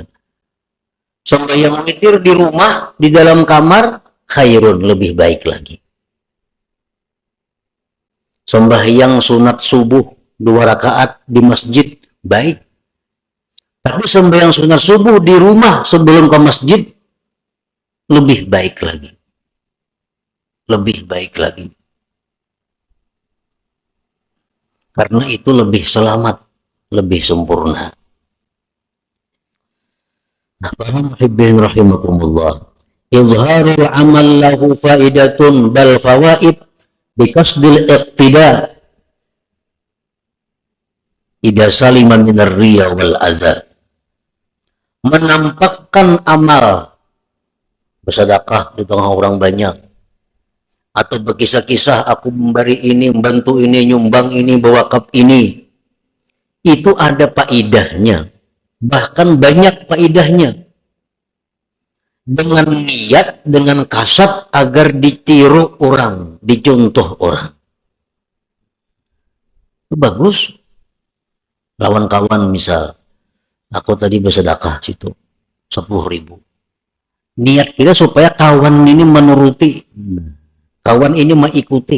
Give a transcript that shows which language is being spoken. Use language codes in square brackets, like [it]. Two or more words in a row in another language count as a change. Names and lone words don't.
[id] Sembahyang witir di rumah, di dalam kamar, khairun, lebih baik lagi. Sembahyang sunat subuh 2 rakaat di masjid, baik. Tapi sembahyang sunat subuh di rumah sebelum ke masjid, lebih baik lagi. Lebih baik lagi. Karena itu lebih selamat, lebih sempurna. Nah, para [ar] محبين رحمكم الله، إظهار العمل له فائدة بل فوائد بقصد الاقتداء إذا سلم من الرياء والأذى. [id] Menampakkan amal bersedekah di tengah orang banyak, atau berkisah-kisah aku memberi ini, membantu ini, nyumbang ini, berwakaf ini, itu ada faidahnya, bahkan banyak faidahnya, dengan niat, dengan kasat agar ditiru orang, dicontoh orang. Bagus. Lawan kawan misal, aku tadi bersedekah situ 10.000. Niat kita supaya kawan ini menuruti, kawan ini mengikuti.